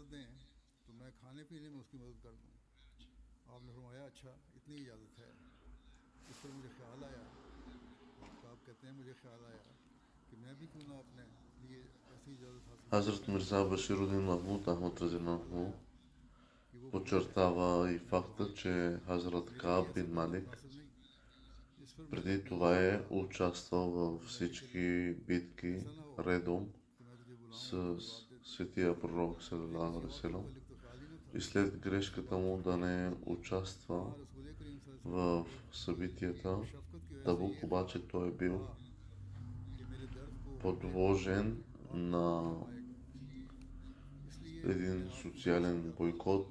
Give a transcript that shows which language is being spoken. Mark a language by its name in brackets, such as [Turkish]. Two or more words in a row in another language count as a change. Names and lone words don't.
[Bulgarian] Хазрат Мирза Баширудин Махмуд Ахмад Разинанху подчертава и факта, че Хазрат Кааб бин Малик преди това е участвал във всички битки редом с светия пророк [Arabic] صلى الله عليه وسلم [Bulgarian] и след грешката му да не участва в събитията Табук, обаче той е бил подложен на един социален бойкот.